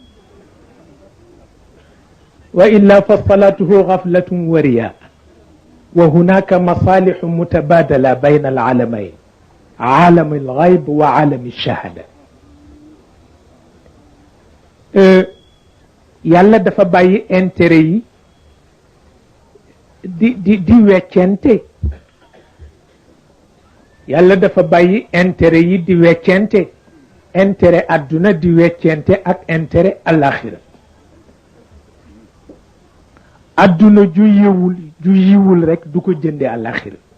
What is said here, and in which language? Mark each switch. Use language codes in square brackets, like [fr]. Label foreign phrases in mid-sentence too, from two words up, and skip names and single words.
[ar] وإلا فصلاته غفلة ورياء وهناك مصالح متبادلة بين العالمين عالم الغيب وعالم الشهادة [wo] yàlla dafa bàyyi intérêt yi di weccente yàlla dafa bàyyi intérêt yi di weccente intérêt àdduna di weccente ak intérêt alaxira àdduna ju yiwul rek du ko jënde alaxira